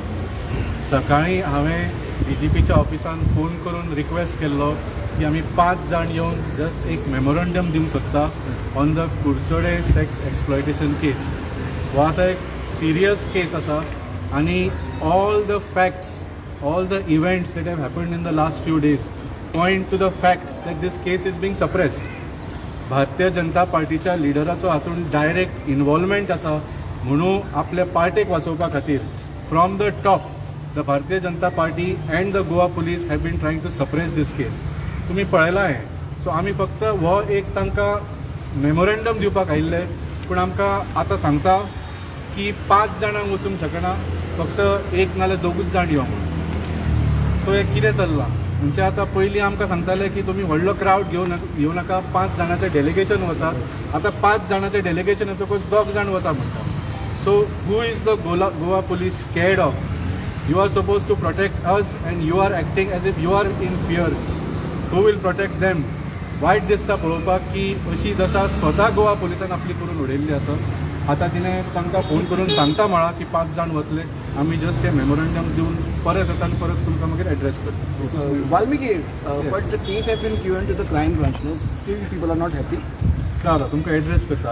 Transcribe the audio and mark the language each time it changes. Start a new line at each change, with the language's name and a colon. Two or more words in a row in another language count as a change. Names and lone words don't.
Konkani: सकाळी हांवें DGPच्या ऑफिसान फोन करून रिक्वेस्ट केल्लो की आमी 5 जाण येवन जस्ट एक मेमोरंडम दिवंक सोदता
English: on the Kudchade sex exploitation case.
Konkani: हो आतां एक सिरियस केस आसा आणि
English: all the facts, all the events that have happened in the last few days point to the fact that this case is being suppressed.
Konkani: भारतीय जनता पार्टीच्या लिडराचो हातून
English: direct involvement
Konkani: आसा म्हणून आपल्या पार्टेक वाचोवपा खातीर
English: from the top the Bharatiya Janata Party and the Goa police have been trying to suppress this case.
Konkani: तुम्ही पळयला हे. सो आमी फक्त हो एक तांकां मेमोरंडम दिवपाक आयिल्ले, पूण आमकां आतां सांगता की 5 जाणांक वचूंक शकना, फक्त 1 नाल्यार 2 जाण यो म्हणून. सो हे कितें चल्लां म्हणजे आतां पयलीं आमकां सांगताले की तुमी व्हडलो क्रावड घेवं नाका, 5 जाणांचें डेलिगेशन वचात. आतां 5 जाणांचें डेलिगेशन येतकच 2 जाण वता म्हणटा.
English: So who is the Goa police scared of? You are supposed to protect us and you are acting as if you are in fear. Who will protect them?
Konkani: वायट दिसता पळोवपाक की अशी दशा स्वता गोवा पुलिसान आपली करून उडयल्ली आसा. आतां तिणें तांकां फोन करून सांगता म्हळां की 5 जाण वतले, आमी जस्ट ते मेमोरंडम दिवन परत येता आनी परत तुमकां मागीर एड्रेस करता.
English: Valmiki, but the case has been given to the crime branch, no? Still people are not happy. Clara,
Konkani: तुमकां एड्रेस करता.